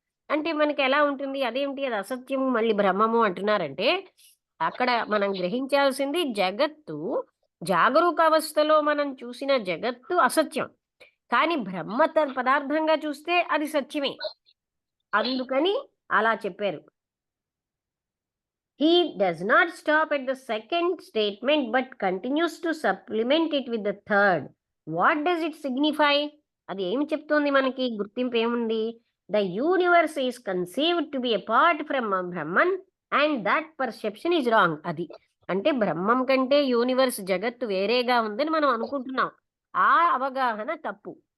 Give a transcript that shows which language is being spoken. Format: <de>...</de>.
<te>అంటే మనకి ఎలా ఉంటుంది, అదేమిటి అది అసత్యము మళ్ళీ బ్రహ్మము అంటున్నారంటే అక్కడ మనం గ్రహించాల్సింది జగత్తు జాగరూక అవస్థలో మనం చూసిన జగత్తు అసత్యం, కానీ బ్రహ్మ పదార్థంగా చూస్తే అది సత్యమే. అందుకని అలా చెప్పారు.</te> <en>He does not stop at the second statement but continues to supplement it with the third. What does it signify?</en> <te>అది ఏమి చెప్తోంది మనకి? గుర్తింపు ఏముంది?</te> <en>The universe is conceived to be apart from Brahman and that perception is wrong.</en> <te>అది అంటే బ్రహ్మం కంటే universe జగత్తు వేరేగా ఉందని మనం అనుకుంటున్నాం. ఆ అవగాహన తప్పు.</te>